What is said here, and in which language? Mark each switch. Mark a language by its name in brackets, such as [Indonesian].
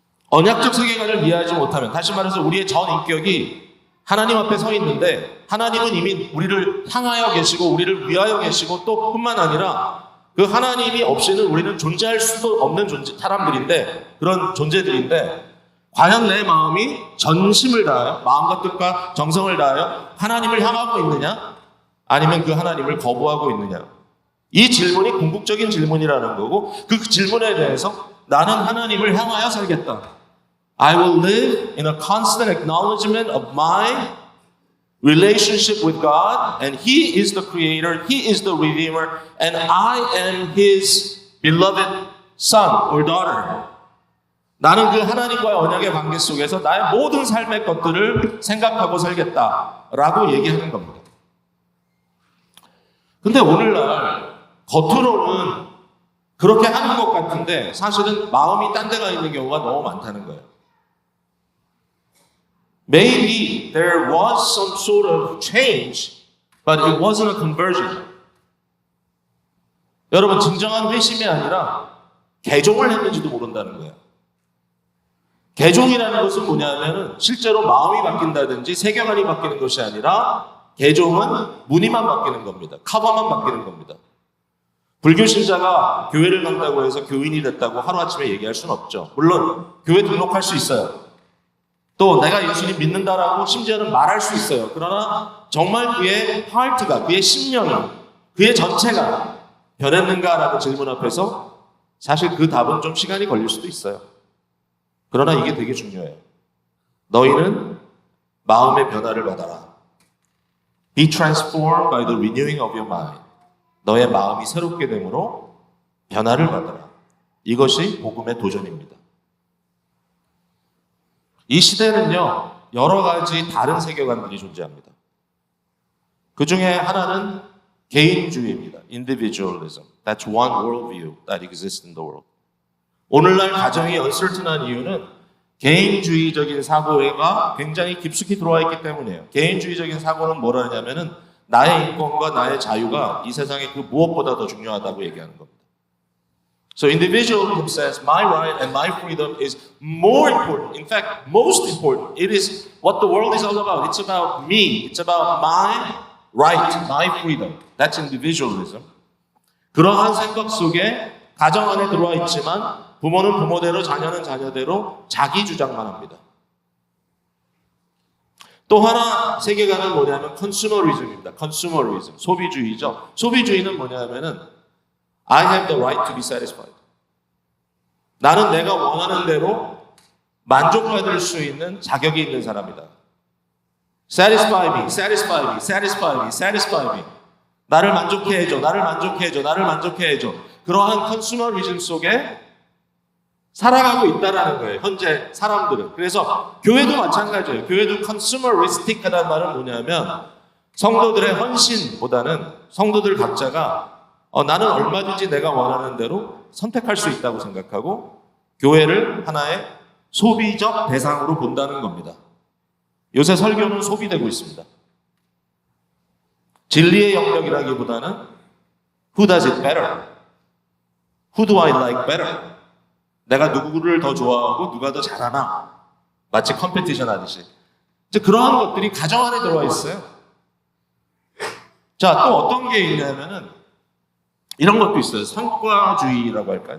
[Korean] 언약적 세계관을 이해하지 못하면, 다시 말해서 우리의 전 인격이 하나님 앞에 서 있는데 하나님은 이미 우리를 향하여 계시고 우리를 위하여 계시고 또 뿐만 아니라 그 하나님이 없이는 우리는 존재할 수도 없는 사람들인데, 그런 존재들인데, 과연 내 마음이 전심을 다하여 마음과 뜻과 정성을 다하여 하나님을 향하고 있느냐, 아니면 그 하나님을 거부하고 있느냐. 이 질문이 궁극적인 질문이라는 거고, 그 질문에 대해서 나는 하나님을 향하여 살겠다. [English] I will live in a constant acknowledgement of my relationship with God, and He is the Creator, He is the Redeemer, and I am His beloved son or daughter. [Korean] 나는 그 하나님과의 언약의 관계 속에서 나의 모든 삶의 것들을 생각하고 살겠다라고 얘기하는 겁니다. 근데 오늘날 겉으로는 그렇게 하는 것 같은데 사실은 마음이 딴 데가 있는 경우가 너무 많다는 거예요. [English] Maybe there was some sort of change, but it wasn't a conversion. [Korean] 여러분, 진정한 회심이 아니라 개종을 했는지도 모른다는 거예요. 개종이라는 것은 뭐냐면 실제로 마음이 바뀐다든지 세계관이 바뀌는 것이 아니라 개종은 무늬만 바뀌는 겁니다. 커버만 바뀌는 겁니다. 불교 신자가 교회를 간다고 해서 교인이 됐다고 하루아침에 얘기할 수는 없죠. 물론 교회 등록할 수 있어요. 또 내가 예수님 믿는다라고 심지어는 말할 수 있어요. 그러나 정말 그의 하트가, 그의 심령이, 그의 전체가 변했는가라는 질문 앞에서 사실 그 답은 좀 시간이 걸릴 수도 있어요. 그러나 이게 되게 중요해요. 너희는 마음의 변화를 받아라. [English] Be transformed by the renewing of your mind. [Korean] 너의 마음이 새롭게 됨으로 변화를 받아라. 이것이 복음의 도전입니다. 이 시대는요, 여러 가지 다른 세계관들이 존재합니다. 그 중에 하나는 개인주의입니다. [English] Individualism. That's one worldview that exists in the world. [Korean] 오늘날 가정이 uncertain한 이유는 개인주의적인 사고가 굉장히 깊숙이 들어와 있기 때문이에요. 개인주의적인 사고는 뭐라 하냐면은 나의 인권과 나의 자유가 이 세상에 그 무엇보다 더 중요하다고 얘기하는 겁니다. [English] So individualism says my right and my freedom is more important. In fact, most important. It is what the world is all about. It's about me. It's about my right, my freedom. That's individualism. [Korean] 그러한 생각 속에 가정 안에 들어와 있지만 부모는 부모대로, 자녀는 자녀대로 자기 주장만 합니다. 또 하나 세계관은 뭐냐면 컨슈머리즘입니다. 컨슈머리즘, 소비주의죠. 소비주의는 뭐냐면은 [English] I have the right to be satisfied. [Korean] 나는 내가 원하는 대로 만족받을 수 있는 자격이 있는 사람이다. [English] Satisfy me, satisfy me, satisfy me, satisfy me. [Korean] 나를 만족해 해줘, 나를 만족해 해줘, 나를 만족해 해줘. 그러한 컨슈머리즘 속에 살아가고 있다라는 거예요, 현재 사람들은. 그래서 교회도 마찬가지예요. 교회도 컨슈머리스틱하다는 말은 뭐냐면 성도들의 헌신보다는 성도들 각자가 나는 얼마든지 내가 원하는 대로 선택할 수 있다고 생각하고 교회를 하나의 소비적 대상으로 본다는 겁니다. 요새 설교는 소비되고 있습니다. 진리의 영역이라기보다는 [English] Who does it better? Who do I like better? [Korean] 내가 누구를 더 좋아하고 누가 더 잘하나? 마치 컴피티션 하듯이. 이제 그러한 것들이 가정 안에 들어와 있어요. 자, 또 어떤 게 있냐면은 이런 것도 있어요. 성과주의라고 할까요?